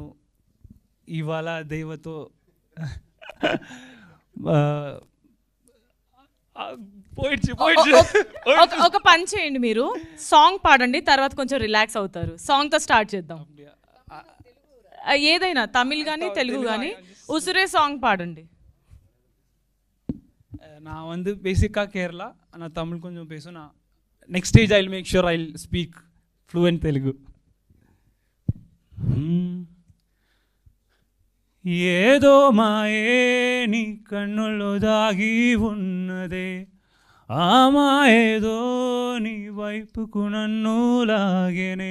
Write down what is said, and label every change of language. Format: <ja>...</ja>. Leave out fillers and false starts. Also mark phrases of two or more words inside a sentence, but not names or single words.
<te>ఇవాళ దైవతో ఒక పని చేయండి, మీరు సాంగ్ పాడండి, తర్వాత కొంచెం రిలాక్స్ అవుతారు. సాంగ్ తో స్టార్ట్ చేద్దాం. ఏదైనా తమిళ్ కానీ తెలుగు కానీ ఉసురే సాంగ్ పాడండి.</te> <ta>நான் வந்து பேசிக்காக கேரளா, நான் தமிழ் கொஞ்சம் பேசும்.</ta> <en>நான் next stage I will make sure I will speak fluent Telugu.</en> <te>ఏదో మాయే నీ కన్నుల్లో దాగి ఉన్నదే, ఆ మాయేదో నీ వైపుకు నన్ను లాగేనే.</te>